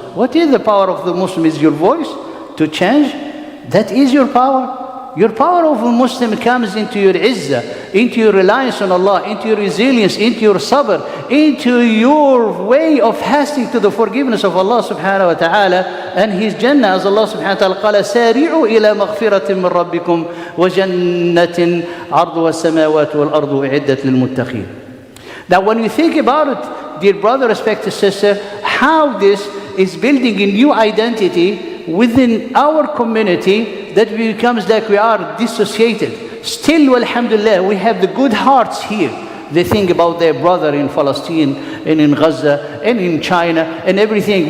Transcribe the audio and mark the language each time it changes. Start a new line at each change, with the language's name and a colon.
English: What is the power of the Muslim? Is your voice to change? That is your power. Your power over Muslim comes into your izzah, into your reliance on Allah, into your resilience, into your sabr, into your way of hasting to the forgiveness of Allah subhanahu wa ta'ala and His Jannah. As Allah subhanahu wa ta'ala
Arabic: قال سارعوا إلى مغفرة من ربكم وجنة عرضها السماوات والأرض أعدت للمتقين.
English: Now when you think about it, dear brother, respected sister, how this is building a new identity within our community, that becomes like we are dissociated. Still, alhamdulillah, we have the good hearts here. They think about their brother in Palestine and in Gaza and in China and everything.